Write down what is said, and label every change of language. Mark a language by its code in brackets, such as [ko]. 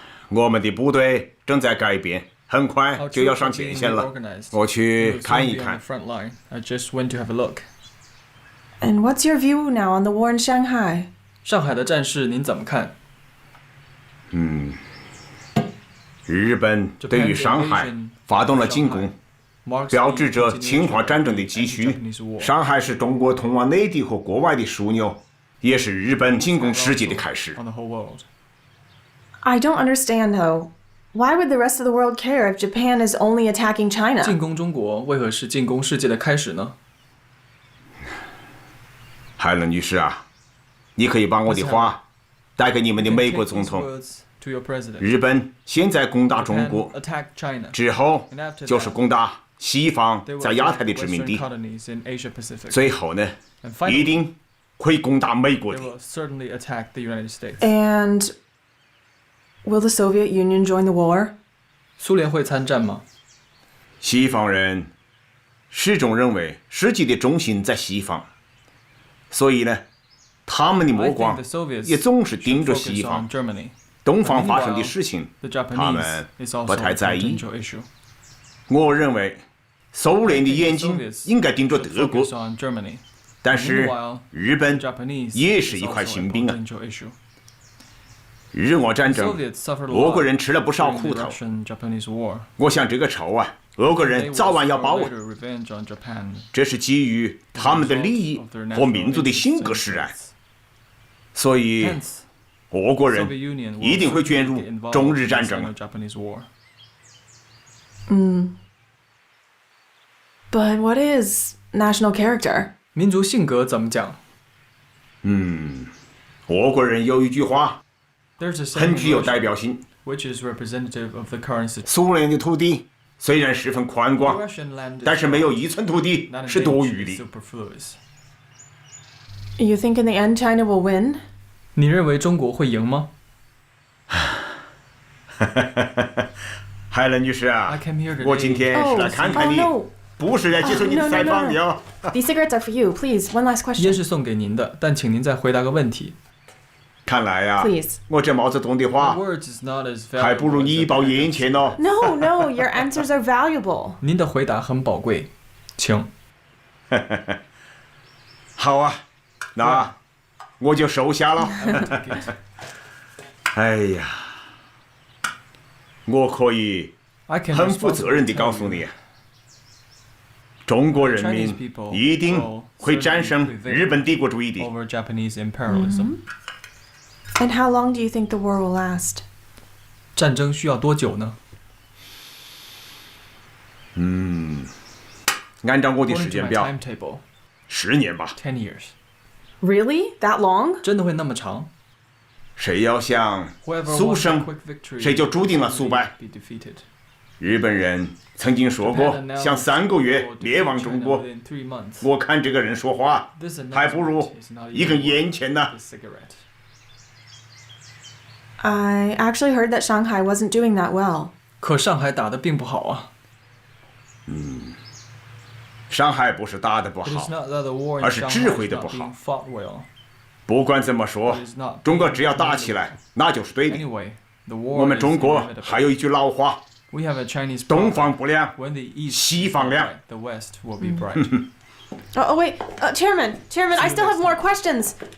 [zh] 我们的部队正在改变，很快就要上前线了。我去看一看。 [en] I just went to have a look. And what's your view now on the war in Shanghai? [zh] 上海的战事您怎么看？日本对于上海发动了进攻，标志着侵华战争的继续。上海是中国通往内地和国外的枢纽，也是日本进攻世界的开始。 [en] I don't understand though. Why would the rest of the world care if Japan is only attacking China? [zh] 进攻中国为何是进攻世界的开始呢？海伦女士啊，你可以把我的话带给你们的美国总统。日本现在攻打中国，之后就是攻打西方在亚太的殖民地，最后呢，一定会攻打美国的。 [en] And will the Soviet Union join the war? [zh] 苏联会参战吗？西方人始终认为世界的中心在西方，所以呢，他们的目光也总是盯着西方。东方发生的事情，他们不太在意。我认为苏联的眼睛应该盯着德国，但是日本也是一块心病啊。日俄战争，俄国人吃了不少苦头。我想这个仇啊，俄国人早晚要报啊。这是基于他们的利益和民族的性格使然，所以俄国人一定会卷入中日战争。 [en] But what is national character? [zh] 民族性格怎么讲？俄国人有一句话， 很具有代表性。 [en] which is representative of the current situation. [zh] 苏联的土地虽然十分宽广，但是没有1寸土地是多余的。 [en] You think in the end China will win? [zh] 你认为中国会赢吗？海伦女士啊，我今天是来看看你，不是来接受你的采访的哦。 [en] These cigarettes are for you. Please, one last question. [zh] 烟是送给您的，但请您再回答个问题。看来呀 [en] Please [zh] 我这毛泽东的话 [en] Words is not as [zh] 还不如你一包烟钱呢。 [en] No, no, your answers are valuable. [zh] 您的回答很宝贵，请。好啊，那我就收下了。哎呀，我可以很负责任地告诉你，中国人民一定会战胜日本帝国主义的。 [en] Over Japanese imperialism. And how long do you think the war will last? [zh] 战争需要多久呢？按照我的时间表 [en] timetable [zh] ，10年吧。 [en] 10 years. Really? That long? [zh] 真的会那么长？谁要想速胜，谁就注定了速败。日本人曾经说过，想3个月灭亡中国。我看这个人说话，还不如一根烟钱呢。 [en] I actually heard that Shanghai wasn't doing that well. [zh] 可上海打得并不好啊。上海不是打得不好，而是指挥的不好。不管怎么说，中国只要打起来，那就是对的。我们中国还有一句老话：东方不亮，西方亮。 [en] Oh, wait, Chairman, I still have more questions.